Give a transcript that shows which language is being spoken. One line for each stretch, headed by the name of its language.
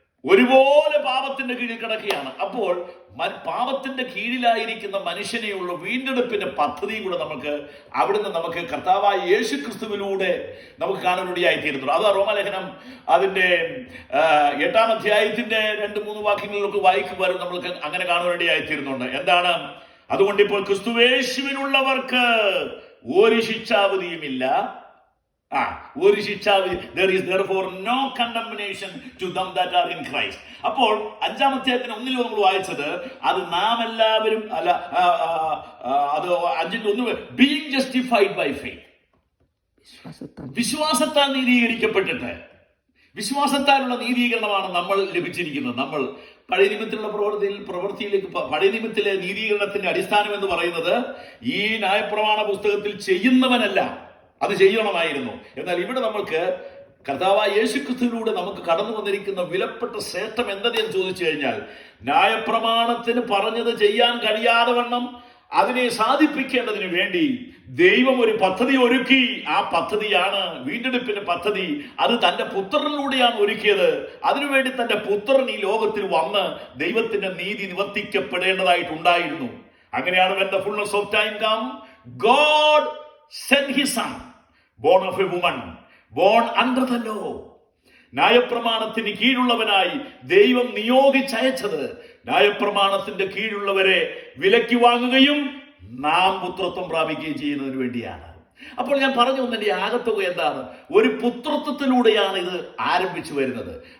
Malayalam: ഒരുപോലെ പാപത്തിന്റെ കീഴിൽ കിടക്കുകയാണ്. അപ്പോൾ പാപത്തിന്റെ കീഴിലായിരിക്കുന്ന മനുഷ്യനെയുള്ള വീണ്ടെടുപ്പിന്റെ പദ്ധതിയും കൂടെ നമുക്ക് കർത്താവായ യേശു ക്രിസ്തുവിലൂടെ നമുക്ക് കാണാനിടയായിത്തീരുന്നുണ്ട്. അത് റോമാലേഖനം അതിന്റെ 8-ാം അധ്യായത്തിന്റെ 2-3 വാക്യങ്ങളിലൊക്കെ വായിക്കുവാനും നമ്മൾക്ക് അങ്ങനെ കാണാനിടയായിത്തീരുന്നുണ്ട്. എന്താണ്? അതുകൊണ്ട് ഇപ്പോൾ ക്രിസ്തുവേശുവിനുള്ളവർക്ക് ഒരു ശിക്ഷാവിധിയുമില്ല. ഒരു ശിക്ഷാവിധി.
English: There is therefore no condemnation to them that are in Christ.
Malayalam: അപ്പോൾ 5-ാം അധ്യായത്തിന് 1 നമ്മൾ വായിച്ചത് അത് നാം എല്ലാവരും അല്ല, അത് 5-1
English: being justified by faith,
Malayalam: വിശ്വാസത്താൽ നീതീകരിക്കപ്പെട്ടിട്ട്, വിശ്വാസത്താലുള്ള നീതീകരണമാണ് നമ്മൾ ലഭിച്ചിരിക്കുന്നത്. നമ്മൾ പഴയ നിയമത്തിലുള്ള പ്രവൃത്തിയിലേക്ക് പഴയ നിയമത്തിലെ നീതീകരണത്തിന്റെ അടിസ്ഥാനം എന്ന് പറയുന്നത് ഈ ന്യായപ്രമാണ പുസ്തകത്തിൽ ചെയ്യുന്നവനല്ല, അത് ചെയ്യണമായിരുന്നു. എന്നാൽ ഇവിടെ നമ്മൾക്ക് കർത്താവായ യേശുക്രിസ്തുവിലൂടെ നമുക്ക് കടന്നു വന്നിരിക്കുന്ന വിലപ്പെട്ട ശ്രേഷ്ഠം എന്തെന്ന് ചോദിച്ചു കഴിഞ്ഞാൽ, ന്യായപ്രമാണത്തിന് പറഞ്ഞത് ചെയ്യാൻ കഴിയാതെ വണ്ണം അതിനെ സാധിപ്പിക്കേണ്ടതിന് വേണ്ടി ദൈവം ഒരു പദ്ധതി ഒരുക്കി. ആ പദ്ധതിയാണ് വീണ്ടെടുപ്പിന്റെ പദ്ധതി. അത് തന്റെ പുത്രനിലൂടെയാണ് ഒരുക്കിയത്. അതിനുവേണ്ടി തന്റെ പുത്രൻ ഈ ലോകത്തിൽ വന്ന് ദൈവത്തിന്റെ നീതി നിവർത്തിക്കപ്പെടേണ്ടതായിട്ടുണ്ടായിരുന്നു. അങ്ങനെയാണ്
English: when the fullness of time come, God sent his son, born of a woman, born under the law.
Malayalam: ന്യായപ്രമാണത്തിന് കീഴുള്ളവനായി ദൈവം നിയോഗിച്ചയച്ചത് ന്യായപ്രമാണത്തിന്റെ കീഴുള്ളവരെ വിലയ്ക്ക് വാങ്ങുകയും നാം പുത്രത്വം പ്രാപിക്കുകയും ചെയ്യുന്നതിന് വേണ്ടിയാണ്. അപ്പോൾ ഞാൻ പറഞ്ഞു വന്നതിന്റെ ആകത്തുക എന്താണ്? ഒരു പുത്രത്വത്തിലൂടെയാണ് ഇത് ആരംഭിച്ചു വരുന്നത്.